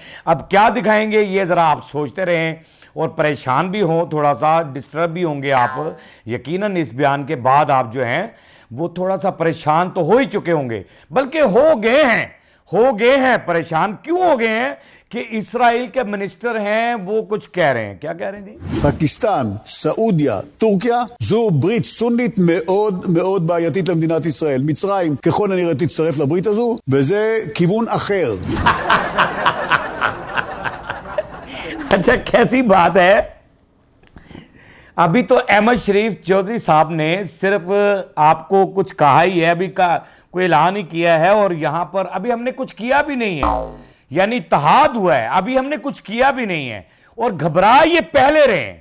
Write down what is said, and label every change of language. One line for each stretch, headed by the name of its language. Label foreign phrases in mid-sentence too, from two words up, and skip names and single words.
Urdu: اب کیا دکھائیں گے یہ ذرا آپ سوچتے رہیں اور پریشان بھی ہوں، تھوڑا سا ڈسٹرب بھی ہوں گے آپ. یقیناً اس بیان کے بعد آپ جو ہیں وہ تھوڑا سا پریشان تو ہو ہی چکے ہوں گے، بلکہ ہو گئے ہیں. پریشان کیوں ہو گئے ہیں کہ اسرائیل کے منسٹر ہیں وہ کچھ کہہ رہے ہیں. کیا کہہ رہے ہیں جی?
Hebrew: पाकिस्तान, סעודיה, טורקיה, זו ברית סונית מאוד מאוד בעייתית למדינת ישראל. מצרים ככל הנראה תצטרף לברית הזו, וזה כיוון אחר.
Urdu: اچھا، کیسی بات ہے. ابھی تو احمد شریف چوہدری صاحب نے صرف آپ کو کچھ کہا ہی ہے، ابھی کا کوئی اعلان ہی کیا ہے اور یہاں پر ابھی ہم نے کچھ کیا بھی نہیں ہے، یعنی اتحاد ہوا ہے، ابھی ہم نے کچھ کیا بھی نہیں ہے اور گھبرا یہ پہلے رہے ہیں.